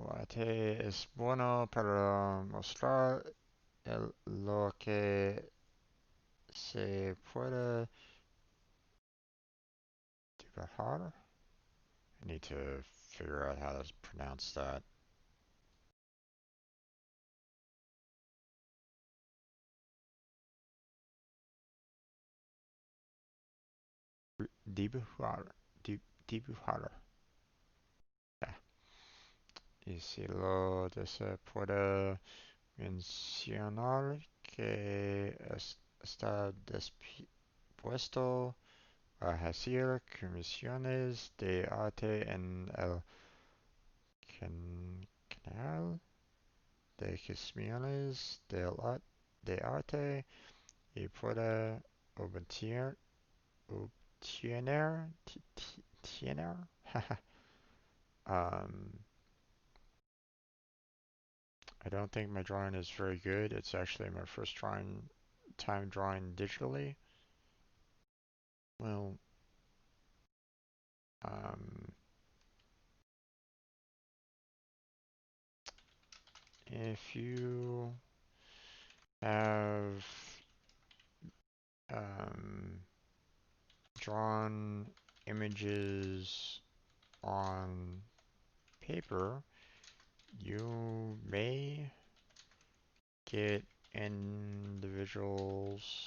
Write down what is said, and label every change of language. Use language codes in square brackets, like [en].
[es] Arte es bueno para mostrar lo que se puede dibujar. [en] I need to figure out how to pronounce that. [es] Dibujar. Dibujar. Yeah. Y si lo se puede mencionar que está dispuesto a hacer comisiones de arte en el canal de comisiones de arte y puede obtener, obtener, tener, um, [en] I don't think my drawing is very good. It's actually my first time drawing digitally. Well, um, if you have um, drawn images on paper, you may get individuals